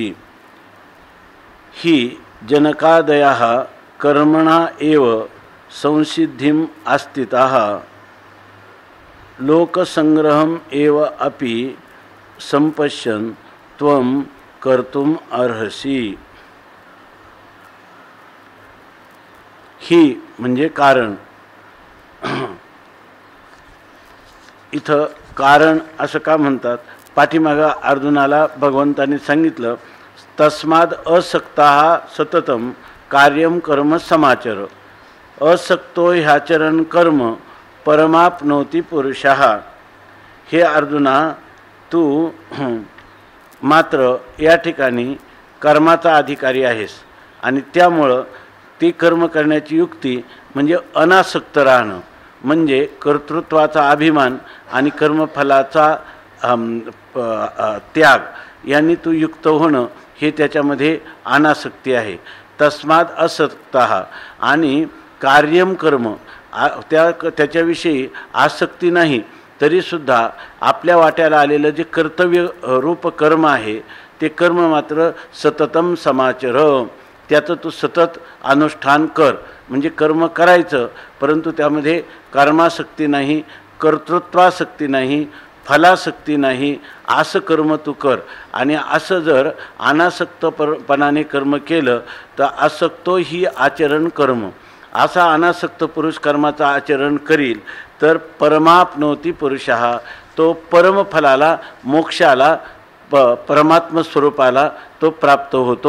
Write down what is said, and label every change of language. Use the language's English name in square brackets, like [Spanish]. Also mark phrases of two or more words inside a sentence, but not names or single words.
[Sanskrit] हि जनकादयाः कर्मणा एव संसिद्धिम् आस्थिताः लोकसंग्रहम् एव अपि सम्पश्यन् त्वं कर्तुम् अर्हसि। [Marathi] ही म्हणजे कारण। इथं कारण असं का म्हणतात? पाठीमागं अर्जुनाला भगवंतांनी सांगितलं, [Sanskrit] तस्माद असक्ताः सततम कार्यम कर्म समाचर असक्तो ह्याचरण कर्म परमाप्नोति पुरुषः। [Marathi] हे अर्जुना, तू मात्र या ठिकाणी कर्माचा अधिकारी आहेस आणि त्यामुळं ती कर्म करण्याची युक्ती म्हणजे अनासक्त राहणं, म्हणजे कर्तृत्वाचा अभिमान आणि कर्मफलाचा त्याग यांनी तू युक्त होणं हे त्याच्यामध्ये अनासक्ती आहे। [Sanskrit] तस्माद असक्तः [Marathi] आणि [Sanskrit] कार्यम कर्म [Marathi] त्याच्याविषयी आसक्ती नाही तरीसुद्धा आपल्या वाट्याला आलेलं जे कर्तव्य रूप कर्म आहे ते कर्म मात्र [Sanskrit] सततम समाचर, [Marathi] त्याचं तू सतत अनुष्ठान कर। म्हणजे कर्म करायचं परंतु त्यामध्ये कर्मासक्ती नाही, कर्तृत्वासक्ती नाही, फलासक्ती नाही, असं कर्म तू कर। आणि असं जर अनासक्तपणाने कर्म केलं तर [Sanskrit] आसक्तो ही आचरण कर्म, [Marathi] असा अनासक्त पुरुष कर्माचं आचरण करील तर [Sanskrit] परमाप्नोती पुरुषः, [Marathi] तो परमफलाला मोक्षाला परमात्म स्वरूपाला तो प्राप्त होतो।